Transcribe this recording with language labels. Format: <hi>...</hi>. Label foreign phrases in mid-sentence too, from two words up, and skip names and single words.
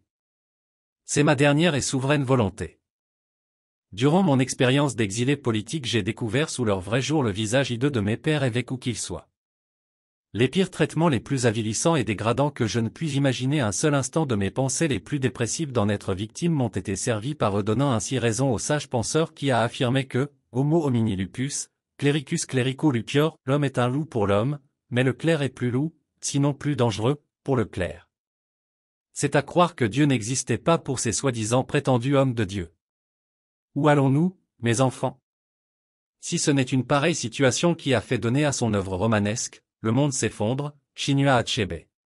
<fr>C'est ma dernière et souveraine volonté. Durant mon expérience d'exilé politique j'ai découvert sous leur vrai jour le visage hideux de mes pères évêques où qu'ils soient. Les pires traitements les plus avilissants et dégradants que je ne puis imaginer un seul instant de mes pensées les plus dépressives d'en être victime m'ont été servis par eux donnant ainsi raison au sage penseur qui a affirmé que,</fr> <la>homo homini lupus, clericus clerico lupior,</la> <fr>l'homme est un loup pour l'homme, mais le clerc est plus loup, sinon plus dangereux, pour le clerc. C'est à croire que Dieu n'existait pas pour ces soi-disant prétendus hommes de Dieu. Où allons-nous, mes enfants? Si ce n'est une pareille situation qui a fait donner à son œuvre romanesque, le monde s'effondre, Chinua Achebe.</fr>